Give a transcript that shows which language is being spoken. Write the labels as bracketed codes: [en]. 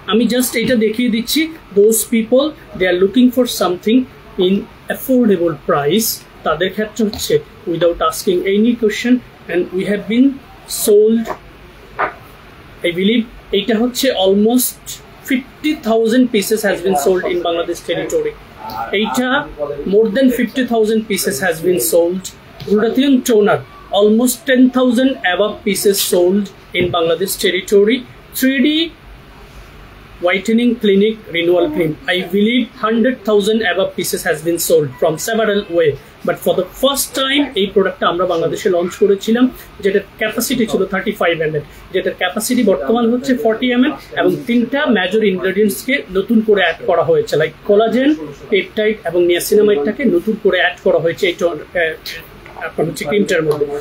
[bn] আমি জাস্ট এটা দেখিয়ে দিচ্ছি, [en] those people they are looking for something in affordable price, [bn] তাদের ক্ষেত্রে হচ্ছে [en] without asking any question and we have been sold, I believe [bn] এইটা হচ্ছে [en] Almost 50,000 pieces has been sold in Bangladesh territory. এইটা more than 50,000 pieces has been sold. Glutathione toner almost 10,000 above pieces sold in Bangladesh territory. 3D whitening clinic renewal cream, I believe 100,000 above pieces has been sold from several way, but for the first time [bn] এই প্রোডাক্টটা আমরা বাংলাদেশে launch করেছিলাম, যেটার capacity ছিল 35 ml, যেটার capacity বর্তমান হচ্ছে 40 ml, এবং 3টা মেজর ইনগ্রেডিয়েন্টসকে নতুন করে অ্যাড করা হয়েছে, লাইক কোলাজেন, পেপটাইড এবং নিয়াসিনামাইডটাকে নতুন করে অ্যাড করা হয়েছে এই আপনার হচ্ছে ক্রিমটার মধ্যে।